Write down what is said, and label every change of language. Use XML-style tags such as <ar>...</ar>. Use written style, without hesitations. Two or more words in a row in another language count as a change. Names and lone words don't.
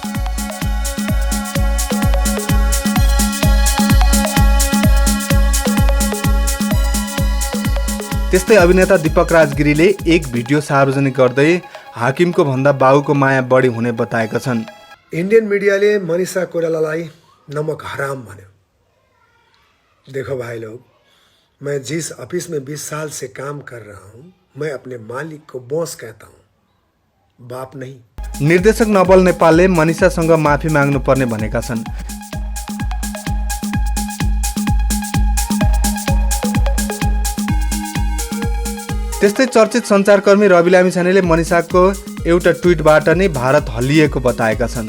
<ne>त्यस्तै अभिनेता दीपक राजगिरीले एक भिडियो सार्वजनिक गर्दै हाकिमको भन्दा बाउको माया बढी हुने बताएका छन्। इंडियन मीडियाले मनिषा कोइरालालाई नमक हराम भन्यो।</ne> <hi>देखो भाई लोग, मैं जिस ऑफिस में 20 साल से काम कर रहा हूँ, मैं अपने मालिक को बॉस कहता हूँ, बाप नहीं।</hi> <ne>निर्देशक नवल नेपालले मनिषासँग माफी माग्नुपर्ने भनेका छन्। त्यस्तै चर्चित सञ्चारकर्मी रवि लामिछानेले मनिषाको एउटा ट्विटबाट नै भारत हल्लिएको बताएका छन्।</ne>